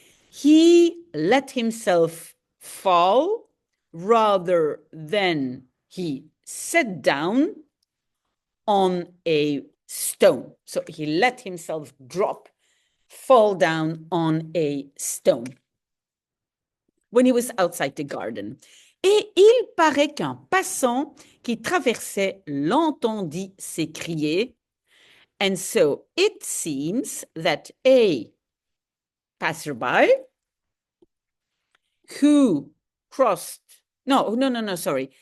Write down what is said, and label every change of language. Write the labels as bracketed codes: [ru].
[en] he let himself fall rather than he sat down on a stone. So he let himself fall down on a stone when he was outside the garden. [fr] Et il paraît qu'un passant qui traversait l'entendit s'écrier. [en] And so it seems that a passerby who crossed, no, sorry.